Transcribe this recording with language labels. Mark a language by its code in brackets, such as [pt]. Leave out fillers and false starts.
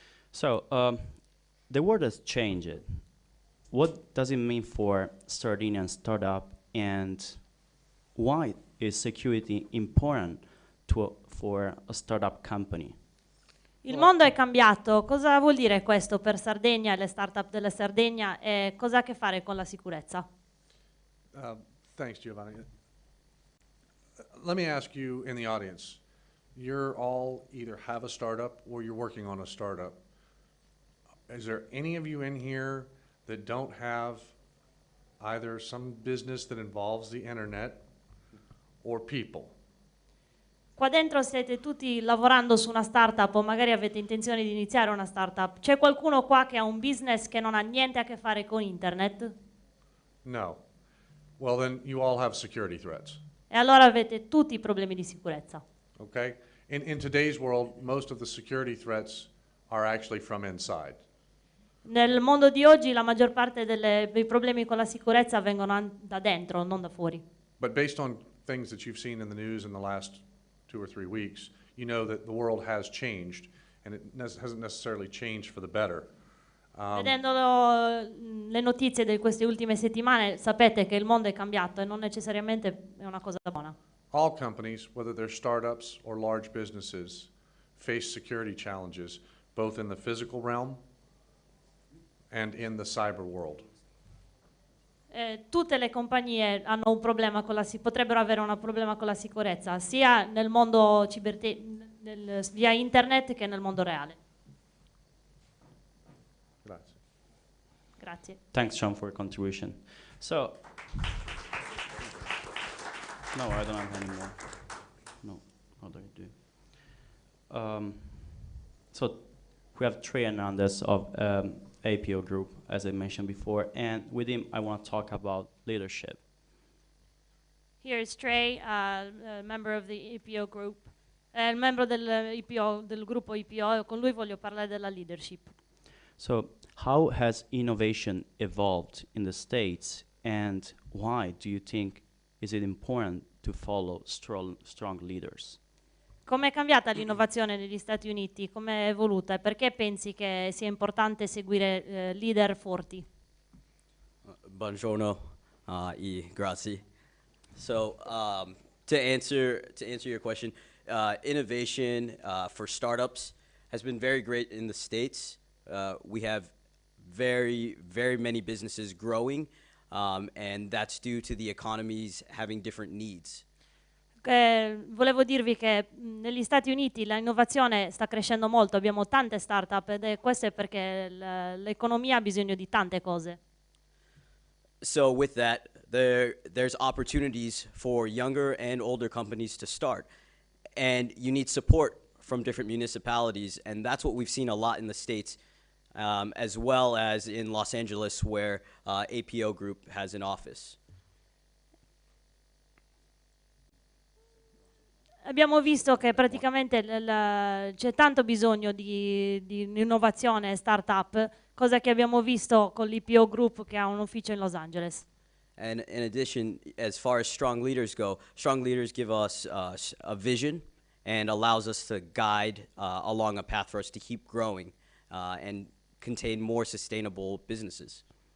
[en] So, the world has changed. What does it mean for Sardinian startup, and why is security important for a startup company? [it] Il mondo è cambiato. Cosa vuol dire questo per Sardegna e le startup della Sardegna e cosa ha a che fare con la sicurezza? [en] Thanks, Giovanni. Let me ask you in the audience, you're all either have a startup or you're working on a startup. Is there any of you in here that don't have either some business that involves the internet or people? [it] Qua dentro siete tutti lavorando su una startup o magari avete intenzione di iniziare una startup. C'è qualcuno qua che ha un business che non ha niente a che fare con internet? No. [en] Well, then you all have security threats. [it] E allora avete tutti i problemi di sicurezza. [en] Okay? In today's world, most of the security threats are actually from inside. [it] Nel mondo di oggi la maggior parte dei problemi con la sicurezza vengono da dentro, non da fuori. [en] But based on things that you've seen in the news in the last 2 or 3 weeks, you know that the world has changed, and it hasn't necessarily changed for the better. [it] Vedendo le notizie di queste ultime settimane, sapete che il mondo è cambiato e non necessariamente è una cosa buona. [en] All companies, whether they're startups or large businesses, face security challenges, both in the physical realm and in the cyber world. [it] Tutte le compagnie hanno un problema potrebbero avere un problema con la sicurezza, sia nel mondo via internet che nel mondo reale. Grazie. Grazie. [en] Thanks, John, for your contribution. So, no, I don't have any more. No, what do I do? So, we have Trey Hernandez of APO Group, as I mentioned before, and with him, I want to talk about leadership. Here is Trey, a member of the APO Group, [it] il membro del gruppo EPO, e con lui voglio parlare della leadership. [en] So, how has innovation evolved in the States, and why do you think is it important to follow strong leaders? [it] Come è cambiata l'innovazione negli Stati Uniti? Come è evoluta? E perché pensi che sia importante seguire leader forti? Buongiorno e grazie. [en] So to answer your question, innovation for startups has been very great in the States. We have very many businesses growing, and that's due to the economies having different needs. [it] Volevo dirvi che negli Stati Uniti l'innovazione sta crescendo molto, abbiamo tante start-up questo è perché l'economia ha bisogno di tante cose. [en] So with that, there's opportunities for younger and older companies to start, and you need support from different municipalities, and that's what we've seen a lot in the States, as well as in Los Angeles, where APO Group has an office. [it] Abbiamo visto che praticamente c'è tanto bisogno di innovazione e start-up, cosa che abbiamo visto con l'EPO Group che ha un ufficio in Los Angeles. [en] And in addition, as far as strong leaders go, strong leaders give us a vision and allows us to guide along a path for us to keep growing and contain more sustainable businesses.